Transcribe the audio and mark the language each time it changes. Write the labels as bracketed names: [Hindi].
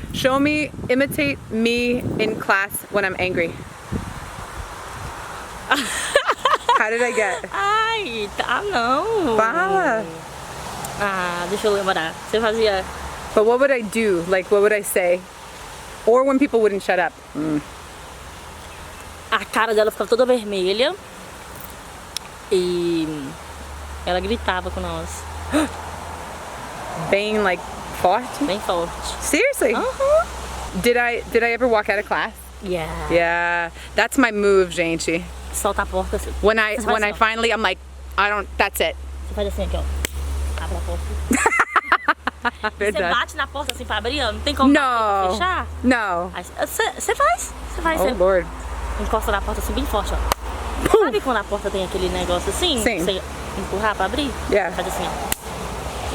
[English] Show me, imitate me in class when I'm angry. How did I get? [Portuguese] Ai, tá não. Fala. Ah, deixa eu lembrar. Você fazia... [English] But what would I do? Like, what would I say? Or when people wouldn't shut up. [Portuguese] A cara dela ficava toda vermelha. E ela gritava com nós. Bem, like, forte? Bem forte. [English] Seriously? Did I ever walk out of class? Yeah. Yeah. That's my move, gente. [Portuguese] Solta a porta assim. [English] When I [Portuguese] Você faz assim, ó. [English] finally, I'm like, that's it. [Portuguese] Você faz assim aqui, ó. Abre a porta. Você Verdade. bate na porta assim pra abrir, ó. Não tem como [English] No. [Portuguese] fechar. [English] No. [Portuguese] Aí Você faz. Você faz. [English] Oh, [Portuguese] Você [English] Lord. [Portuguese] encosta na porta assim bem forte, ó. Sabe quando a porta tem aquele negócio assim? Sim. Você empurrar pra abrir? [English] Yeah. [Portuguese] Faz assim, ó.